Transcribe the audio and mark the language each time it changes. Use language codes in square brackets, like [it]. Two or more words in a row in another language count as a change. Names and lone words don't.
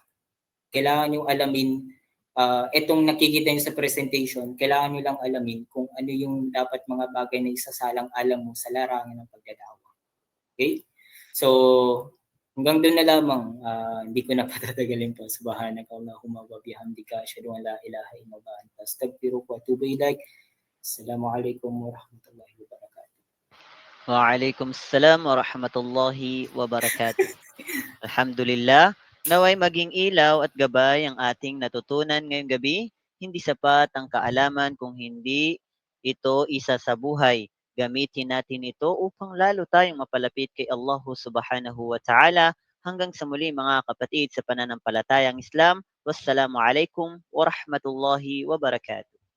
[tl] Kailangan nyo alamin itong nakikita nyo sa presentation, kailangan nyo lang alamin kung ano yung dapat mga bagay na isasalang-alang mo sa larangan ng pagdadawa. Okay? So, hanggang doon na lamang, hindi ko na patatagalin pa. [ar] سبحانك اللهم وبحمدك أشهد أن لا إله إلا أنت أستغفرك وأتوب إليك. السلام عليكم ورحمة الله وبركاته. وعليكم السلام ورحمة الله وبركاته. [tl] Alhamdulillah, naway maging ilaw at gabay ang ating natutunan ngayong gabi. Hindi sapat ang kaalaman kung hindi ito isa sa buhay. Gamitin natin ito upang lalo tayong mapalapit kay Allah [ar] سبحانه وتعالى. [tl] Hanggang sa muli mga kapatid sa pananampalatayang Islam. [ar] والسلام عليكم ورحمة الله وبركاته.